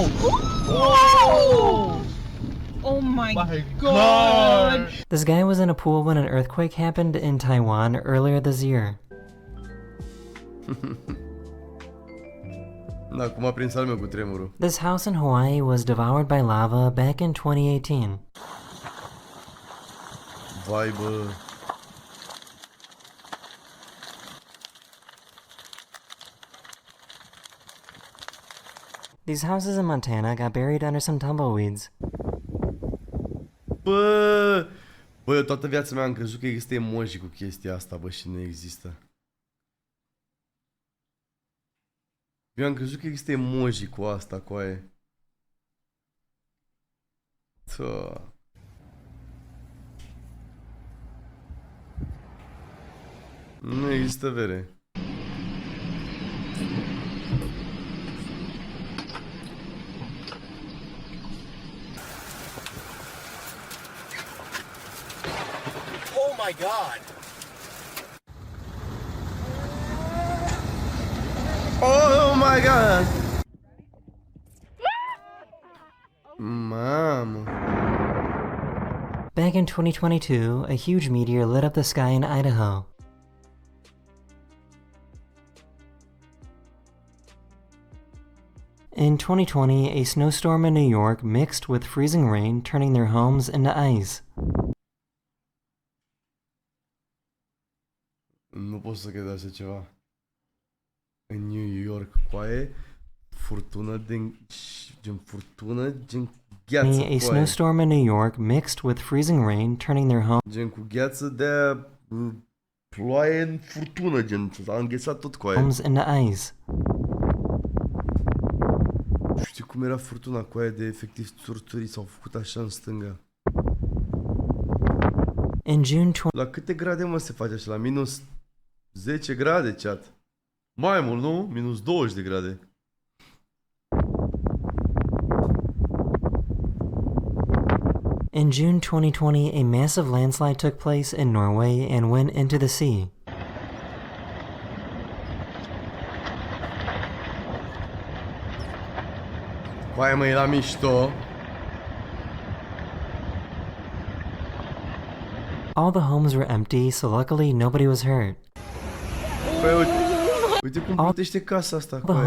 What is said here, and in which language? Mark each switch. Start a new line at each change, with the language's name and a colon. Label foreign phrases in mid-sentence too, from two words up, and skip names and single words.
English: Oh! Oh my god! This guy was in a pool when an earthquake happened in Taiwan earlier this year.
Romanian: Da, cum a prins al meu cu tremurul.
English: This house in Hawaii was devoured by lava back in 2018.
Romanian: Vai, bă.
English: These houses in Montana got buried under some tumbleweeds.
Romanian: Bă, eu toată viața mea am crezut că există emoji cu chestia asta, bă, și nu există. Eu am crezut că există emoji cu asta, cu aia. Nu există vere.
English: Oh my god! Oh my god!
Romanian: Mamă.
English: Back in 2022, a huge meteor lit up the sky in Idaho. In 2020, a snowstorm in New York mixed with freezing rain, turning their homes into ice.
Romanian: Nu pot să cred așa ceva. În New York, coaie, furtună gen gheață,
English: A snowstorm in New York mixed with freezing rain, turning their home.
Romanian: Gen cu gheață de ploaie în furtună, gen, s-a înghețat tot coaie.
English: Homes into ice.
Romanian: Știi cum era furtuna cu aia de efectiv țurțurii s-au făcut așa în stânga.
English: In June
Romanian: La câte grade mă se face așa? La minus 10 grade, chat. Mai mult, nu? Minus 20 de grade.
English: In June 2020, a massive landslide took place in Norway and went into the sea.
Romanian: Coaie, mă, e la mișto.
English: All the homes were empty, so luckily nobody was hurt.
Romanian: Păi, uite cum plutește casa asta,
English: All the
Romanian: coaie.